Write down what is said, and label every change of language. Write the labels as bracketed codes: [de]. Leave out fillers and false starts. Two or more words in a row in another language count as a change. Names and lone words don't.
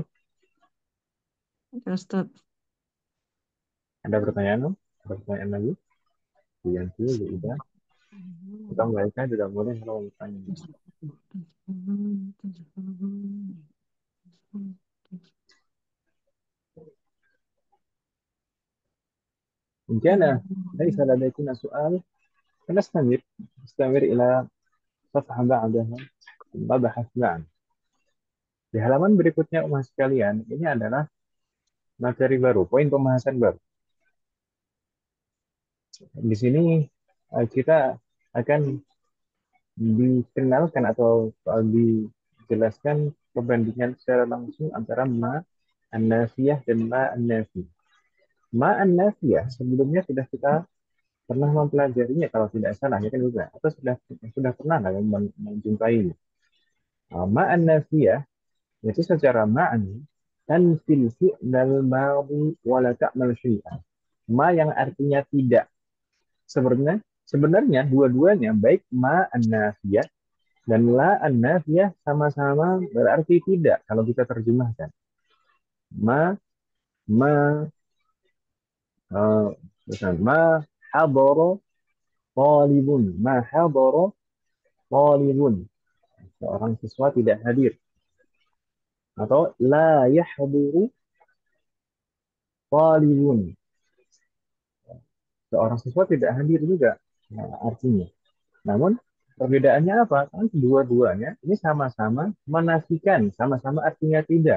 [id] Ya Ustadz. ada pertanyaan, Om? Ada pertanyaan lagi? Yanti, Ida. Kita mereka tidak boleh kalau bertanya. [ar] إن كان ليس لديكم سؤال فنستمر إلى صفحة بعدها نبحث معا. [id] Di halaman berikutnya, umat sekalian, ini adalah materi baru, poin pembahasan baru. Di sini kita akan dikenalkan atau dijelaskan perbandingan secara langsung antara ma an-nafiyah dan ma an-nafi. Ma an-nafiyah sebelumnya sudah kita pernah mempelajarinya kalau tidak salah ya kan juga atau sudah pernah lah menjumpai ma an-nafiyah yaitu secara [ar] معنى تنفي الفعل الماضي ولا تعمل شيئا. [id] Ma yang artinya tidak. Sebenarnya Sebenarnya dua-duanya baik ma an-nafiyah dan la an-nafiyah sama-sama berarti tidak kalau kita terjemahkan. Ma eh, Misalnya, [ar] ما حضر طالب، ما حضر طالب. [id] Seorang siswa tidak hadir. Atau [ar] لا يحضر طالب. [id] Seorang siswa tidak hadir juga. Nah, artinya. Namun perbedaannya apa? Kan kedua-duanya ini sama-sama menafikan, sama-sama artinya tidak.